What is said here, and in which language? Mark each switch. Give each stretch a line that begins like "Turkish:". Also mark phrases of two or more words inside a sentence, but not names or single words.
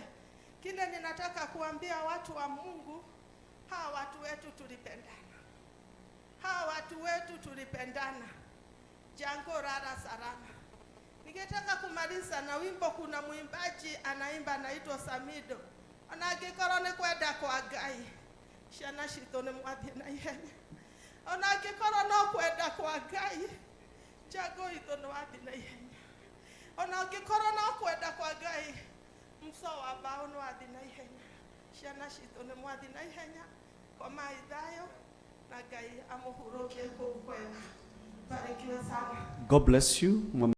Swahili: Kile ninataka kuambia watu wa Mungu, hawa watu wetu tulipendana. Hawa watu wetu tulipendana. Jango rara salama. Ningetaka kumaliza na wimbo. Kuna mwimbaji anaimba anaitwa Samido.
Kikuyu: Onagikoro ni kwenda kwa Ngai, ciana citũ nĩ mwathie na ihenya. Onagikoro no kwenda kwa Ngai, Jango witũ nĩ wathie na ihenya. Onagikoro no kwenda kwa Ngai, mso wa mbao nĩ wathie na ihenya. Ciana citũ nĩ mwathie na ihenya. Komai thayo na Ngai amũhurũkie kũu kwega.
Swahili: Barikiwe sana.
English: God bless you.